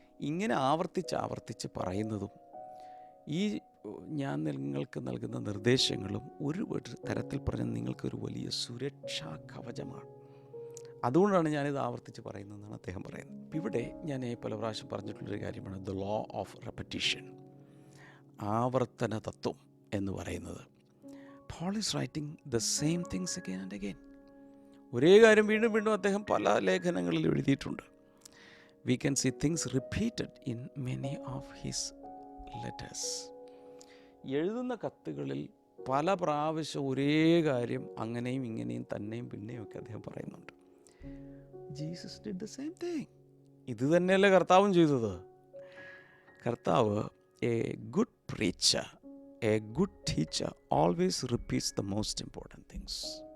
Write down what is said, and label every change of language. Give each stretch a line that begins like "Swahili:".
Malayalam: ഇങ്ങനെ ആവർത്തിച്ച് പറയുന്നതും ഈ ഞാൻ നിങ്ങൾക്ക് നൽകുന്ന നിർദ്ദേശങ്ങളും ഒരു തരത്തിൽ പറഞ്ഞാൽ നിങ്ങൾക്കൊരു വലിയ സുരക്ഷാ കവചമാണ്. അതുകൊണ്ടാണ് ഞാനിത് ആവർത്തിച്ച് പറയുന്നതെന്നാണ് അദ്ദേഹം പറയുന്നത്. ഇവിടെ ഞാൻ പല പ്രാവശ്യം പറഞ്ഞിട്ടുള്ളൊരു കാര്യമാണ്
English: the law of repetition,
Malayalam: ആവർത്തന തത്വം എന്ന് പറയുന്നത്.
English: Paul is writing the same things again and again.
Malayalam: ഒരേ കാര്യം വീണ്ടും വീണ്ടും അദ്ദേഹം പല ലേഖനങ്ങളിൽ എഴുതിയിട്ടുണ്ട്.
English: We can see things repeated in many of his letters.
Malayalam: എഴുതുന്ന കത്തുകളിൽ പല പ്രാവശ്യം ഒരേ കാര്യം അങ്ങനെയും ഇങ്ങനെയും തന്നെയും പിന്നെയും ഒക്കെ അദ്ദേഹം പറയുന്നുണ്ട്.
English: Jesus did the same thing.
Malayalam: ഇത് തന്നെയല്ലേ കർത്താവും ചെയ്തത്.
English: കർത്താവ് a good preacher, a good teacher always repeats the most important things.